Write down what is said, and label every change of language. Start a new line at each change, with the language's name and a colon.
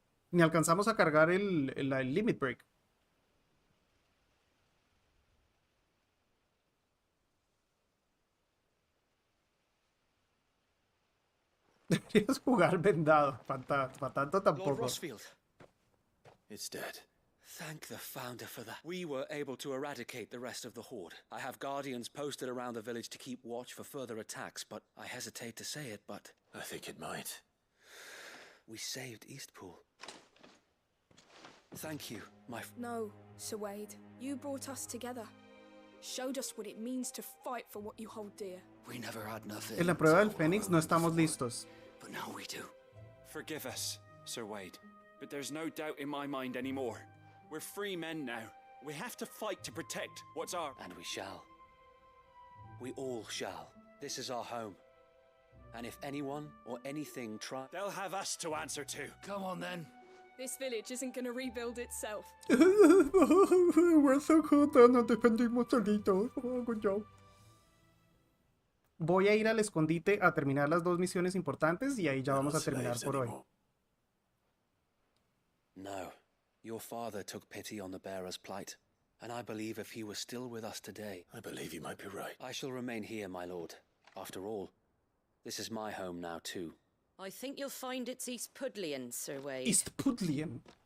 Spanish: Ni alcanzamos a cargar el Limit Break. Deberías jugar vendado. Para tanto tampoco.
English: Lord Rossfield. It's dead. Thank the founder for that. We were able to eradicate the rest of the horde. I have guardians posted around the village to keep watch for further attacks, but I hesitate to say it, but... I think it might. We saved Eastpool. Thank you, my... No, Sir Wade. You brought us together. Showed us what it means to fight for what you hold dear. We never had nothing.
Spanish: En la prueba del Fénix no estamos listos.
English: But now we do. Forgive us, Sir Wade, but there's no doubt in my mind anymore. We're free men now. We have to fight to protect what's ours. And we shall. We all shall. This is our home. And if anyone or anything tries... They'll have us to answer to. Come on, then. This village isn't gonna rebuild itself. We're so good,
Spanish: nos defendimos solitos.
English: Oh, good job.
Spanish: Voy a ir al escondite a terminar las 2 misiones importantes y ahí ya vamos a terminar por hoy. No.
English: Your father took pity on the bearer's plight, and I believe if he were still with us today... I believe you might be right. I shall remain here, my lord. After all, this is my home now, too. I think you'll find it's East Pudlian, Sir Wade. East Pudlian?